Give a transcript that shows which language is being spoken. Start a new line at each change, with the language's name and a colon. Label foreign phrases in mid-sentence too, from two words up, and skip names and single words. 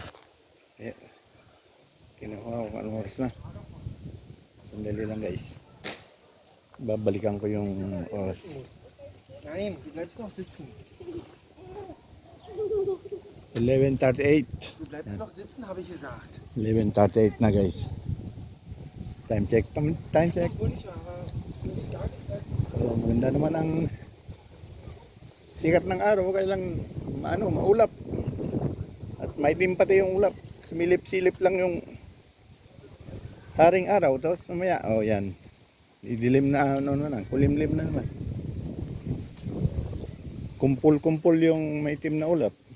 Filipino: Kinuha ko anong oras na. Sandali lang guys. Babalikan ko yung oras.
German: Nein, du bleibst noch sitzen. 11:38. Du bleibst noch sitzen, habe ich gesagt.
Filipino: 11:38 na guys.
English: Time check.
German: Obwohl nicht, aber ich sage,
Filipino: So, maganda naman ang sikat ng araw, kailang maulap. At maitim pati yung ulap. Sumilip-silip lang yung haring araw. Tapos mamaya, yan. Idilim na, kulimlim na naman. Kumpul-kumpul yung maitim na ulap.